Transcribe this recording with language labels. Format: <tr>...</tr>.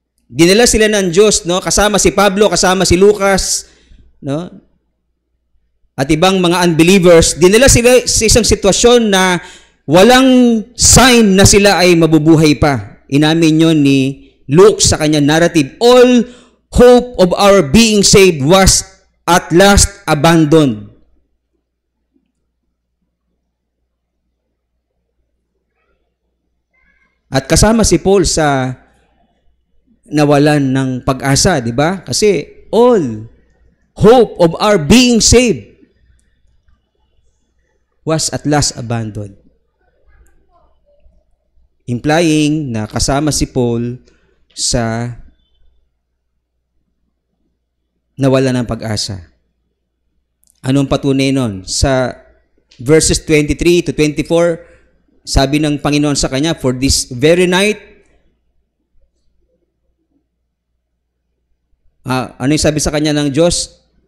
<tl>Dinala sila ng Diyos, no? Kasama si Pablo, kasama si Lucas, no? At ibang mga unbelievers, dinala sila sa isang sitwasyon na walang sign na sila ay mabubuhay pa. Inamin yun ni Luke sa kanyang narrative.</tl> <en>All hope of our being saved was at last abandoned.</en> <tl>At kasama si Paul sa nawalan ng pag-asa, di ba?</tl> <en>Kasi all hope of our being saved was at last abandoned.</en> <tl>Implying na kasama si Paul sa nawalan ng pag-asa. Anong patunay nun? Sa verses 23 to 24, sabi ng Panginoon sa kanya,</tl> <en>for this very night,</en> <tl>ano yung sabi sa kanya ng Diyos?</tl>